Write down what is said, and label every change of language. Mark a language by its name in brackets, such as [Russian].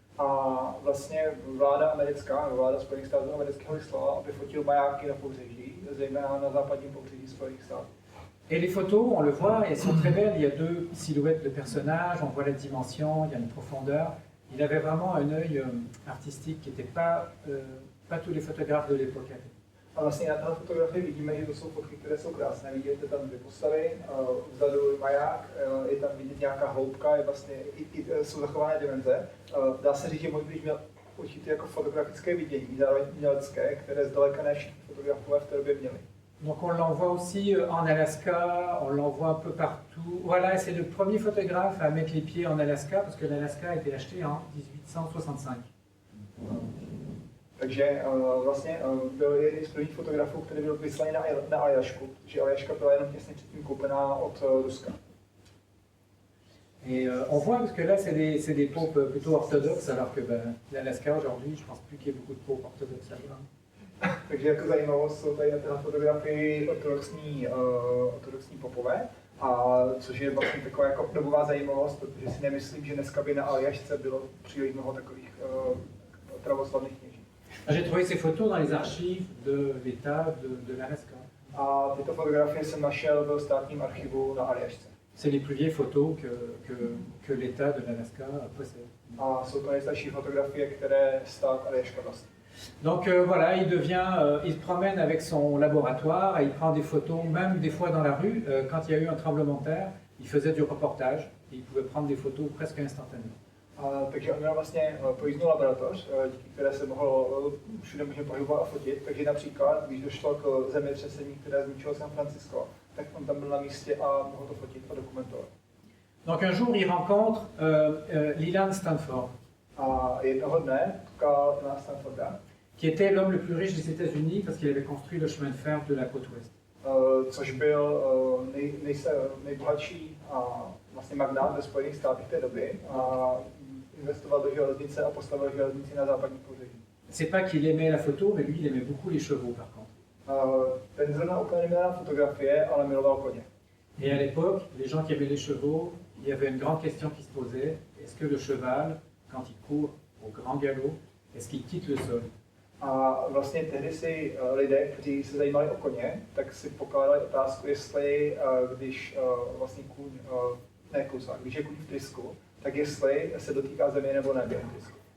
[Czech] A vlastně vláda americká, vláda Spojených států amerického vyslala, aby fotil majáky na pobřeží, zejména na západním pobřeží Spojených států. [French] Et les photos, on le voit, elles sont très belles. Il y a deux silhouettes de personnages, on voit la dimension, il y a une profondeur. Il avait vraiment un œil artistique qui n'était pas tous les photographes de l'époque avaient. [Czech] A vlastně na této fotografii vidíme, že to jsou fotky, které jsou krásné. Vidíte tam dvě postavy, vzadu je maják, je tam vidět nějaká hloubka, je vlastně, jsou zachované dimenze. Dá se říct, že Muybridge měl určitě jako fotografické vidění, zároveň umělecké, které zdaleka ne všichni fotografové v té době měli. [French] Donc on l'envoie aussi en Alaska, on l'envoie un peu partout. Voilà, c'est le premier photographe à mettre les pieds en Alaska, parce que l'Alaska a été acheté en 1865. [Czech] Takže vlastně byl jeden z prvních fotografů, který byl vyslaný na Aljašku, protože Aljaška byla jenom těsně předtím koupená od Ruska. [French] Et on voit, parce que là c'est des poupes plutôt orthodoxes, alors que l'Alaska aujourd'hui, je pense plus qu'il y ait beaucoup de poupes orthodoxes là-bas. [Czech] Takže jako zajímavost jsou tady na téhle fotografii ortodoxní popové, a což je vlastně taková jako dobová zajímavost, protože si nemyslím, že dneska by na Aljašce bylo příliš mnoho takových pravoslavných kněží. [French] J'ai trouvé ces photos dans les archives de l'État de l'Alaska. [Czech] A tyto fotografie jsem našel ve státním archivu na Aljašce. [French] C'est les plus vieilles photos que l'État de l'Alaska possède. [Czech] A jsou to nejstarší fotografie, které stát Aljaška vlastní. [French] Donc voilà, il se promène avec son laboratoire et il prend des photos, même des fois dans la rue. Quand il y a eu un tremblement de terre, il faisait du reportage et il pouvait prendre des photos presque instantanément. [Czech] Takže on měl vlastně pojízdnou laboratoř, díky které se mohl všude možně pohybovat a fotit. Takže například, když došlo k zemětřesení, které zničilo San Francisco, tak on tam byl na místě a mohl to fotit a dokumentovat. [French] Donc un jour, il rencontre Leland Stanford. [Czech] A jednoho dne potkal na Stanforda, [French] qui était l'homme le plus riche des États-Unis parce qu'il avait construit le chemin de fer de la côte ouest. [Czech] Což byl nejbohatší vlastně magnát ve Spojených státech té doby. A investoval do železnice a postavil železnici na západní pobřeží. [French] C'est pas qu'il aimait la photo, mais lui, il aimait beaucoup les chevaux, par contre. [Czech] Ten zrovna úplně neměl fotografie, ale miloval koně. [French] Et à l'époque, les gens qui aimaient les chevaux, il y avait une grande question qui se posait. Est-ce que le cheval, quand il court au grand galop, est-ce qu'il quitte le sol? [Czech] A vlastně tehdy si lidé, kteří se zajímali o koně, tak si pokládali otázku, jestli když vlastně kůň, ne klusák, když je kůň v trysku, tak jestli se dotýká země nebo ne během trysku.